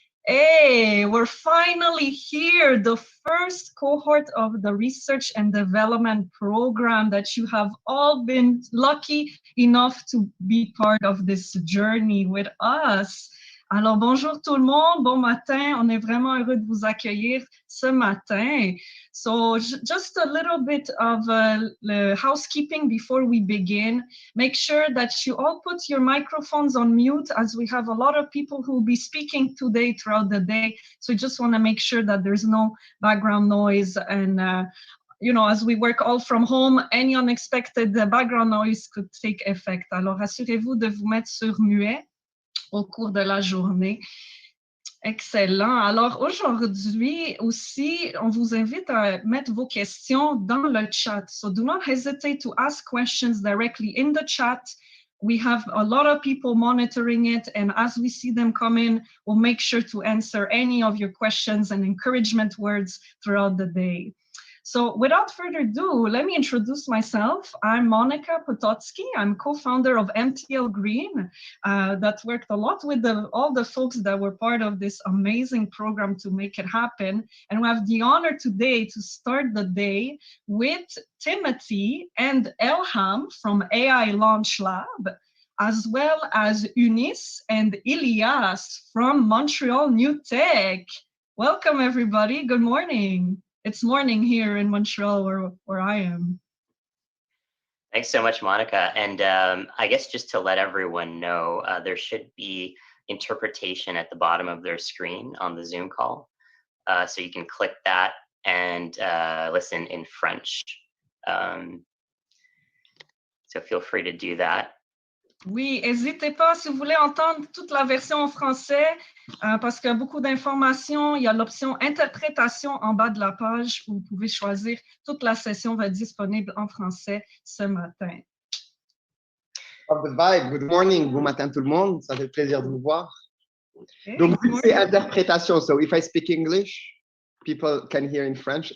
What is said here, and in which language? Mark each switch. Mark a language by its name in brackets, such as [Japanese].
[English] Hey, we're finally here, the first cohort of the research and development program that you have all been lucky enough to be part of this journey with us. [French] Alors, bonjour tout le monde, bon matin, on est vraiment heureux de vous accueillir ce matin. [English] So just a little bit of housekeeping before we begin. Make sure that you all put your microphones on mute as we have a lot of people who will be speaking today throughout the day. So just want to make sure that there's no background noise and you know, as we work all from home, any unexpected background noise could take effect. [French] Alors, assurez-vous de vous mettre sur muet au cours de la journée. Excellent. Alors aujourd'hui aussi, on vous invite à mettre vos questions dans le chat. [English] So do not hesitate to ask questions directly in the chat. We have a lot of people monitoring it, and as we see them come in, we'll make sure to answer any of your questions and encouragement words throughout the day. So without further ado, let me introduce myself. I'm Monica Potocki. I'm co-founder of MTL Green that worked a lot with all the folks that were part of this amazing program to make it happen. And we have the honor today to start the day with Timothy and Elham from AI Launch Lab, as well as Eunice and Ilias from Montreal NewTech. Welcome, everybody. Good morning. It's morning here in Montreal where I am. Thanks so much, Monica. And I guess just to let everyone know, there should be interpretation at the bottom of their screen on the Zoom call. So you can click that and listen in French. So feel free to do that. [French] Oui, n'hésitez pas si vous voulez entendre toute la version en français, parce qu'il y a beaucoup d'informations. Il y a l'option interprétation en bas de la page où vous pouvez choisir. Toute la session va être disponible en français ce matin. [English] Of the vibe. Good morning, [French] bon matin tout le monde. Ça fait plaisir de vous voir. [English] Okay, [French] Donc, c'est interprétation. [English] So if I speak English, people can hear in French.